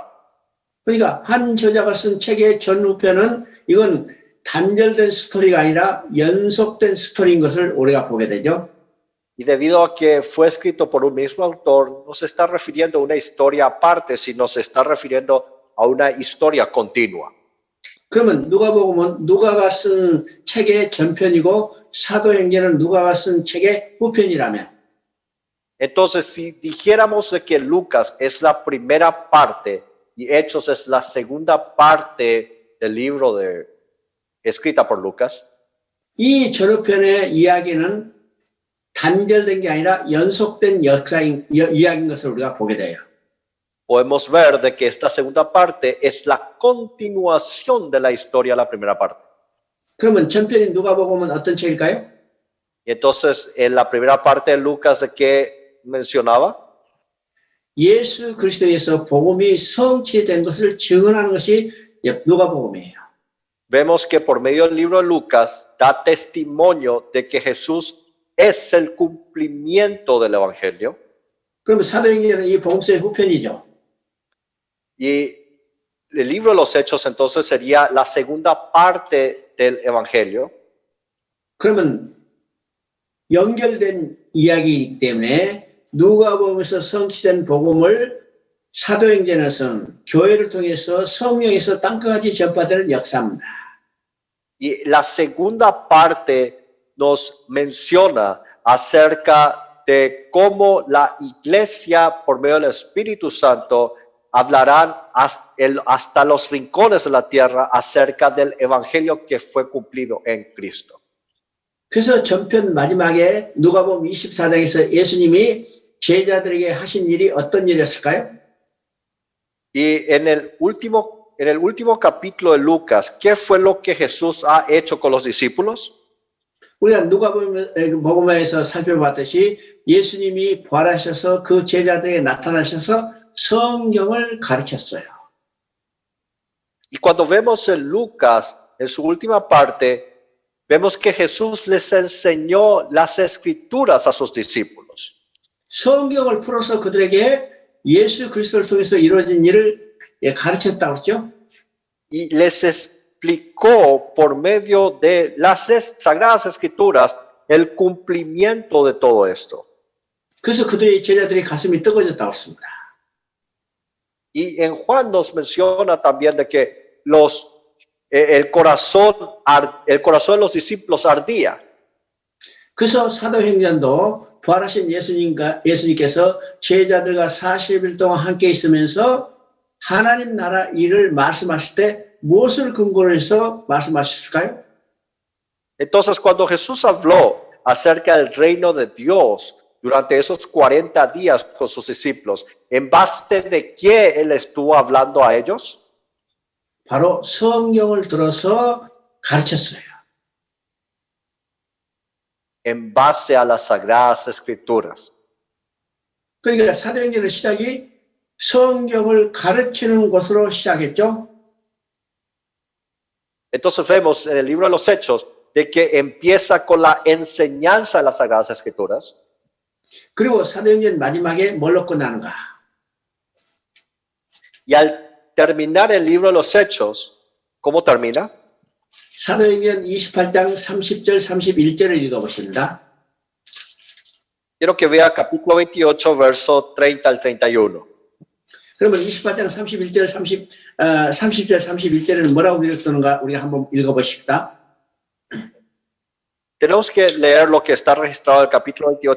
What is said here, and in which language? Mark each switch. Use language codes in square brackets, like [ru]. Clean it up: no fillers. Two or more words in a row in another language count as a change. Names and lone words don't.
[ko] 그러니까 한 저자가 쓴 책의 전후편은 이건 단절된 스토리가 아니라 연속된 스토리인 것을 우리가 보게 되죠. [es] Y debido a que fue escrito por un mismo autor, no se está refiriendo a una historia aparte, sino se está refiriendo a una historia continua. [ko] 그러면 누가복음은 누가가 쓴 책의 전편이고 사도행전은 누가가 쓴 책의 후편이라면 [es] Entonces, si dijéramos de que Lucas es la primera parte y Hechos es la segunda parte del libro escrita por Lucas, [ko] 이 전후편의 이야기는 단절된 게 아니라 연속된 이야기인 것을 우리가 보게 돼요. [es] podemos ver de que esta segunda parte es la continuación de la historia de la primera parte. [ko] 그러면 전편인 누가복음은 어떤 책일까요? [es] Y entonces, en la primera parte de Lucas, ¿de qué mencionaba? [ko] 예수 그리스도에서 복음이 성취된 것을 증언하는 것이 누가복음이에요. [es] Vemos que por medio del libro de Lucas da testimonio de que Jesús es el cumplimiento del evangelio. [ko] 그러면 사도행전은 이 복음서의 후편이죠. [es] Y el libro de los Hechos entonces sería la segunda parte del evangelio. [ko] 그러면 연결된 이야기이기 때문에 누가복음에서 성취된 복음을 사도행전에서는 교회를 통해서 성령에서 땅끝까지 전파되는 역사입니다. [es] Y la segunda parte nos menciona acerca de cómo la iglesia por medio del Espíritu Santo hablarán hasta los rincones de la tierra acerca del evangelio que fue cumplido en Cristo. [ko] 그래서 전편 마지막에 누가복음 24장에서 예수님이 제자들에게 하신 일이 어떤 일이었을까요? [es] Y en el último capítulo de Lucas, ¿qué fue lo que Jesús ha hecho con los discípulos? [ko] 우리가 누가복음에서 살펴봤듯이 예수님이 부활하셔서 그 제자들에게 나타나셔서 성경을 가르쳤어요. [es] Y cuando vemos en Lucas, en su última parte, vemos que Jesús les enseñó las escrituras a sus discípulos. [ko] 성경을 풀어서 그들에게 예수 그리스도를 통해서 이루어진 일을 가르쳤다고 했죠. [es] Y les explicó por medio de las sagradas escrituras el cumplimiento de todo esto. [ko] 그래서 그들의 제자들의 가슴이 뜨거워졌다고 했습니다. [es] Y en Juan nos menciona también de que los el corazón de los discípulos ardía. [ko] 그래서 사도행전도 부활하신 예수님께서 제자들과 40일 동안 함께 있으면서 하나님 나라 일을 말씀하실 때 무엇을 근거로 해서 말씀하셨을까요? [es] Entonces, cuando Jesús habló acerca del reino de Dios durante esos 40 días con sus discípulos, ¿en base de qué él estuvo hablando a ellos? [ko] 바로 성경을 들어서 가르쳤어요. [es] En base a las sagradas escrituras. [ko] 그러니까 사도행전의 시작이 성경을 가르치는 것으로 시작했죠. [es] Entonces vemos en el libro de los Hechos de que empieza con la enseñanza de las sagradas escrituras. [ko] 그리고 사도행전 마지막에 뭘로 끝나는가? [es] Y al terminar el libro de los Hechos, ¿cómo termina? [ko] 사도행전 28장 30절 31절을 읽어보십니다. [es] Quiero que vea capítulo 28, verso 30 al 31. [ko] 그러면 28장 31절 30절 31절에는 뭐라고 기록되는가 우리가 한번 읽어보십시다. [es] Tenemos que leer lo que está registrado en el capítulo 28.